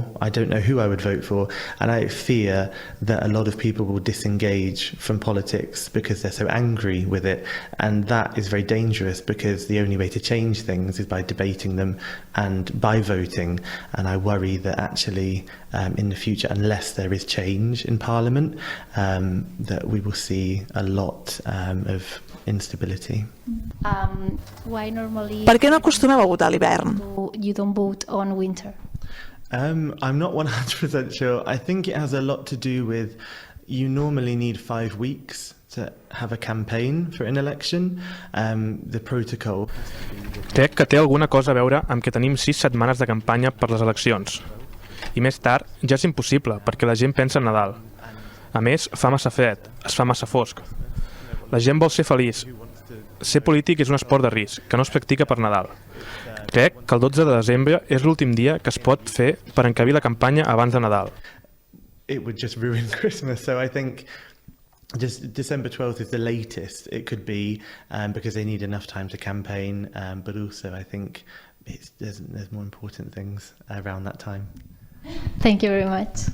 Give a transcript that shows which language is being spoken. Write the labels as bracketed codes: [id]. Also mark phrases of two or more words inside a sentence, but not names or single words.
[en] I don't know who I would vote for, and I fear that a lot of people will disengage from politics because they're so angry with it, and that is very dangerous because the only way to change things is by debating them and by voting. And I worry that actually in the future, unless there is change in Parliament, that we will see a lot of instability. Why normally [ca] Per què no acostumeu a votar a l'hivern? [en] you don't vote on winter? I'm not 100% sure. I think it has a lot to do with you normally need 5 weeks to have a campaign for an election. The protocol. [ca] Crec que té alguna cosa a veure amb que tenim 6 setmanes de campanya per les eleccions. I més tard ja és impossible perquè la gent pensa en Nadal. A més, fa massa fred, es fa massa fosc. La gent vol ser feliç. Ser polític és un esport de risc, que no es practica per Nadal. Crec que el 12 de desembre és l'últim dia que es pot fer per encabir la campanya abans de Nadal. [en] It would just ruin Christmas, so I think just December 12th is the latest it could be, because they need enough time to campaign, but also I think there's more important things around that time. Thank you very much.